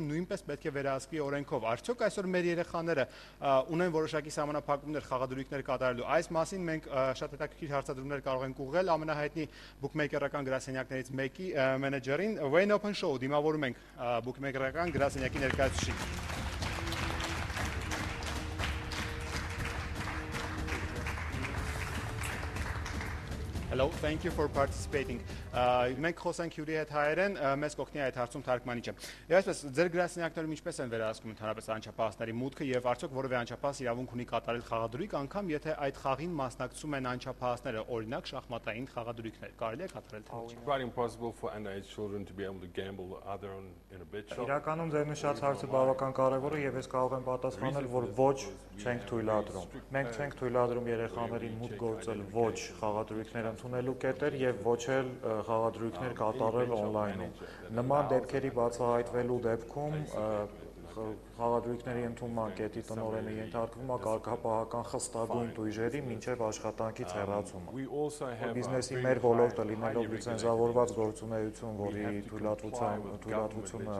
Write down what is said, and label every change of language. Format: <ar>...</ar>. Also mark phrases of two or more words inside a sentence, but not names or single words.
<hy>նույնպես պետք է վերահսկվի օրենքով։ Արդյոք այսօր մեր երեխաները ունեն որոշակի սահմանափակումներ խաղադրույքներ կատարելու։ Այս մասին մենք շատ հետաքրքիր հարցադրումներ կարող ենք ուղղել ամենահայտնի բուքմեյքերական գրասենյակներից մեկի մենեջերին Wayne Open Show դիմավորում ենք բուքմեյքերական գրասենյակի ներկայացուցիչին։</hy> <en>Hello, thank you for participating.</en> <hy>Մենք խոսենք հյուրի հետ հայերեն, մեզ կօգնի այդ հարցում թարգմանիչը։ Եվ այսպես, ձեր գրասենյակներում ինչպես են վերահսկում ընդհանրապես անչափահասների մուտքը եւ արդյոք որևէ անչափահաս իրավունք ունի կատարել խաղադրույք, անգամ եթե այդ խաղին մասնակցում են անչափահասները, օրինակ շախմատային խաղադրույքներ, կարելի է կատարել թե ոչ։</hy> <en>Quite impossible for underage children to be able to gamble either in a bet shop.</en> <hy>Իրականում ձեր նշած հարցը բավական կարևոր է եւ ես կարող եմ պատասխանել, որ ոչ չենք թույլատրում։ Մենք չենք թույլատրում երեխաներին մուտք գործել ոչ խաղադրույքներ ընդունելու կետեր եւ ոչ էլ խաղադրույքներ կատարել on-line-ում։ Նման դեպքերի բացահայտվելու դեպքում խաղադրույքների ընդունման կետի տնօրենը ենթարկվում է կարգապահական խստագույն տույժերի մինչև աշխատանքից հեռացումը։ Բիզնեսի մեր ոլորտը լինելով լիցենզավորված գործունեություն, որի թույլատվությունը</hy>